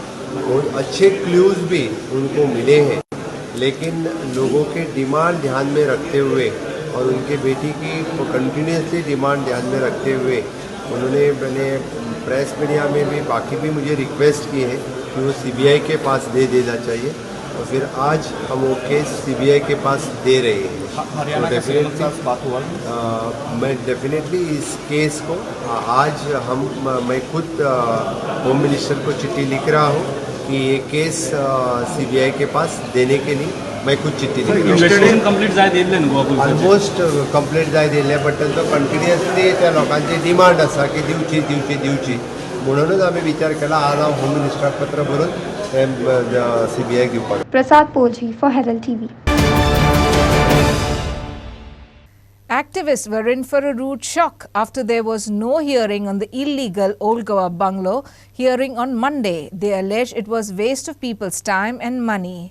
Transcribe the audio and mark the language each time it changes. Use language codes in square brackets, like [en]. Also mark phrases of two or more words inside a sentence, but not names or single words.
[hi] बहुत अच्छे क्लूज़ भी उनको मिले हैं, लेकिन लोगों के डिमांड ध्यान में रखते हुए और उनके बेटी की [en] continuously demand [hi] ध्यान में रखते हुए उन्होंने मैंने [en] press media [hi] में भी बाकी भी मुझे रिक्वेस्ट की है कि वो सीबीआई के पास दे देना चाहिए और फिर आज हम वो केस सीबीआई के पास दे रहे हैं। हरियाणा के सीएम के साथ बात हुआ? मैं डेफिनेटली इस केस को आज मैं खुद [en] home minister [hi] को चिट्ठी लिख रहा हूँ कि ये केस सीबीआई के पास देने के लिए मैं खुद चिट्ठी लिख रहा हूँ। [kok] कंप्लीट जाय दिले न्हू [en] almost complete [kok] जाय दिले, बट तांचो कंटिन्युअसली त्या लोकांची डिमांड आसा की दिवची म्हणूनच आम्ही विचार केला आज हांव होम मिनिस्टराक पत्र बरोवन सीबीआई घेवपाक। [en] Prasad Polji for Herald TV. Activists were in for a rude shock after there was no hearing on the illegal Old Goa bungalow hearing on Monday. They alleged it was waste of people's time and money.